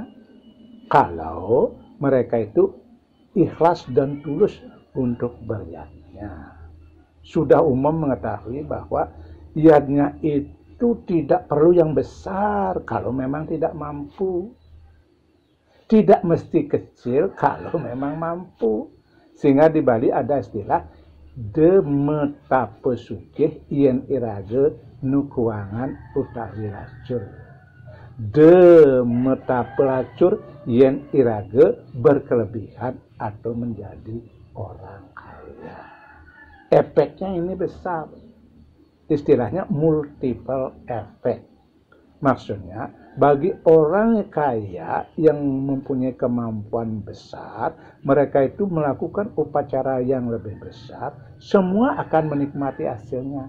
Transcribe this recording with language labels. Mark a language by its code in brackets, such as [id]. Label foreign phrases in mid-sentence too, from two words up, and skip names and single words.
[id] Kalau mereka itu ikhlas dan tulus untuk beriatnya. Sudah umum mengetahui bahwa iatnya itu tidak perlu yang besar kalau memang tidak mampu. Tidak mesti kecil kalau memang mampu. Sehingga di Bali ada istilah [ban] de metape sugih yen irage nu kuangan utawi lacur. De metape lacur yen irage [id] berkelebihan atau menjadi orang kaya. Efeknya ini besar. Istilahnya [en] multiple effect. [id] Maksudnya, bagi orang kaya yang mempunyai kemampuan besar, mereka itu melakukan upacara yang lebih besar, semua akan menikmati hasilnya.